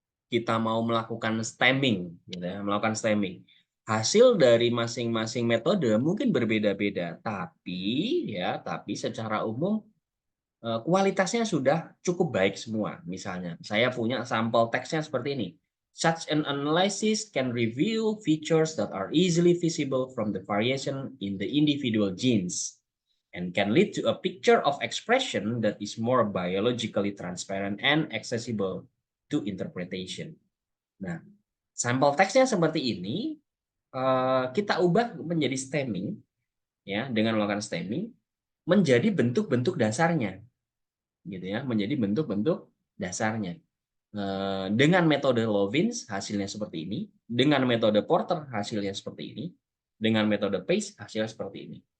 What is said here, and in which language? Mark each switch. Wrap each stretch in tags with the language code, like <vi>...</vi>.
<id>kita mau melakukan stemming, gitu ya, melakukan stemming. Hasil dari masing-masing metode mungkin berbeda-beda, tapi secara umum kualitasnya sudah cukup baik semua. Misalnya, saya punya sampel teksnya seperti ini.</id> <en>Such an analysis can reveal features that are easily visible from the variation in the individual genes and can lead to a picture of expression that is more biologically transparent and accessible to interpretation.</en> <id>Nah, sampel teksnya seperti ini kita ubah menjadi stemming, ya, dengan melakukan stemming menjadi bentuk-bentuk dasarnya, gitu ya, menjadi bentuk-bentuk dasarnya. Dengan metode Lovins hasilnya seperti ini, dengan metode Porter hasilnya seperti ini, dengan metode Pace hasilnya seperti ini.</id>